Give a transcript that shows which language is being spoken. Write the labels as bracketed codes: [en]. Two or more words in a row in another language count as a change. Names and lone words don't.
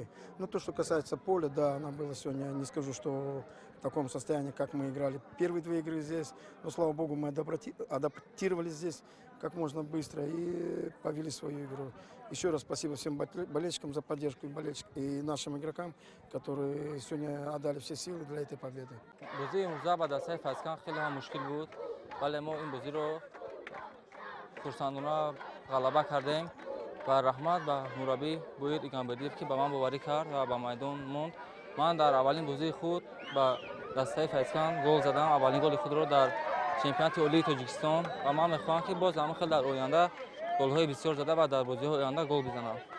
[ru] Но то, что касается поля, да, она была сегодня, не скажу, что в таком состоянии, как мы играли первые 2 игры здесь, но, слава богу, мы адаптировались здесь как можно быстро и повели свою игру. Еще раз спасибо всем болельщикам за поддержку и нашим игрокам, которые сегодня отдали все силы для этой победы. [fa] بازی امروز با دسته فایزکند خیلی هم مشکل بود ولی ما این بازی رو خرسندانه غلبه کردیم و رحمت به مربی باید ایگانبردیف که به من باوری کرد و به میدان موند. من در اولین بازی خود به دسته فایزکند گل زدم، اولین گل خود رو در چمپیونات عالی تاجیکستان و من میخوام که باز هم خیلی در آینده گل‌های بسیار زده و در بازی‌های آینده گل بزنم.